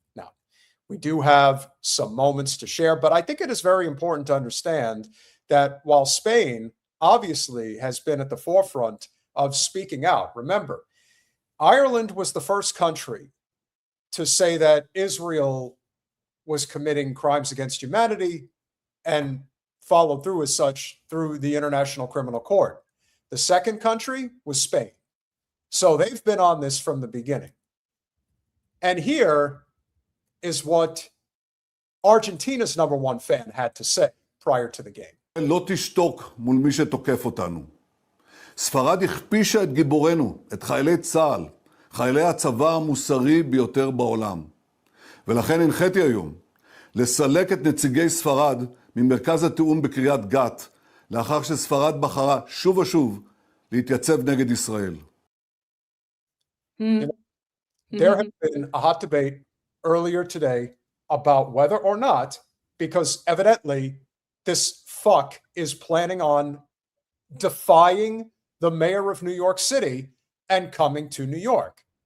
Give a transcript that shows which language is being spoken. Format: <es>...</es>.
<en>Now, we do have some moments to share, but I think it is very important to understand that while Spain obviously has been at the forefront of speaking out, remember, Ireland was the first country to say that Israel was committing crimes against humanity and followed through as such through the International Criminal Court. The second country was Spain. So they've been on this from the beginning. And here is what Argentina's #1 fan had to say prior to the game.</en> <he>לא תשתוק מול מי שתוקף אותנו. ספרד הכפישה את גיבורנו, את חיילי צה"ל, חיילי הצבא המוסרי ביותר בעולם. ולכן הנחיתי היום לסלק את נציגי ספרד ממרכז התיאום בקריית גת, לאחר שספרד בחרה שוב ושוב להתייצב נגד ישראל. Hmm.</he> <en>There has been a hot debate earlier today about whether or not, because evidently this fuck is planning on defying the mayor of New York City and coming to New York.</en>